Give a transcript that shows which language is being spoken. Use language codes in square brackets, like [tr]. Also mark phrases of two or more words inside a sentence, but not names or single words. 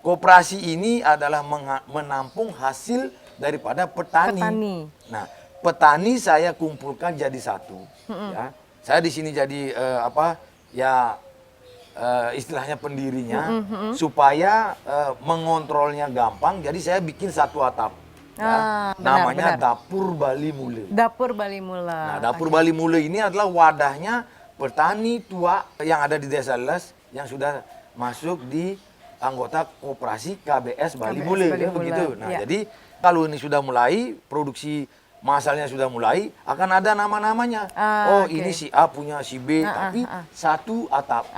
[id] Koperasi ini adalah menampung hasil daripada petani. Nah, petani saya kumpulkan jadi satu. Ya. Saya di sini jadi istilahnya pendirinya supaya mengontrolnya gampang. Jadi saya bikin satu atap. Namanya Dapur Bali Mula. Dapur Bali Mula. Nah, Dapur Bali Mula ini adalah wadahnya petani tua yang ada di Desa Les yang sudah masuk di anggota koperasi KBS Bali Mula. Begitu. Nah, jadi kalau ini sudah mulai produksi masalnya sudah mulai, akan ada nama-namanya. Ini si A punya si B, tapi satu atap.